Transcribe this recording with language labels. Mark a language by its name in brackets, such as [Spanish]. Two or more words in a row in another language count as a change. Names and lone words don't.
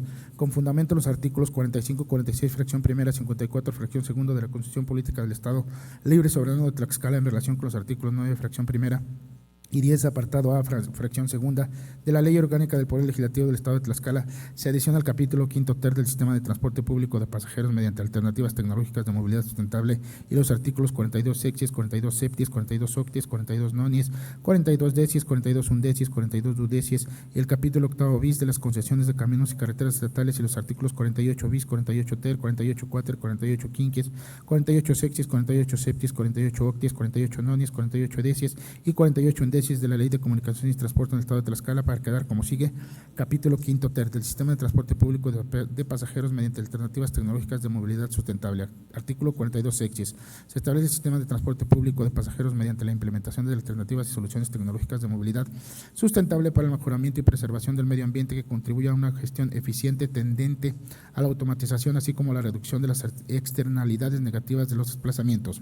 [Spanish] Con fundamento en los artículos 45, 46, fracción primera, 54, fracción segunda de la Constitución Política del Estado Libre y Soberano de Tlaxcala en relación con los artículos 9, fracción primera y 10, apartado A, fracción segunda, de la Ley Orgánica del Poder Legislativo del Estado de Tlaxcala, se adiciona al capítulo quinto ter del Sistema de Transporte Público de Pasajeros mediante alternativas tecnológicas de movilidad sustentable y los artículos 42 sexies, 42 septies, 42 octies, 42 nonies, 42 decies, 42 undecies, 42 dudecies y el capítulo octavo bis de las concesiones de caminos y carreteras estatales y los artículos 48 bis, 48 ter, 48 quater, 48 quinquies, 48 sexies, 48 septies, 48 octies, 48 nonies, 48 decies y 48 undecies de la Ley de Comunicaciones y Transporte en el Estado de Tlaxcala para quedar como sigue. Capítulo quinto ter del Sistema de Transporte Público de Pasajeros mediante alternativas tecnológicas de movilidad sustentable. Artículo 42 sexies. Se establece el sistema de transporte público de pasajeros mediante la implementación de alternativas y soluciones tecnológicas de movilidad sustentable para el mejoramiento y preservación del medio ambiente que contribuya a una gestión eficiente tendente a la automatización así como a la reducción de las externalidades negativas de los desplazamientos.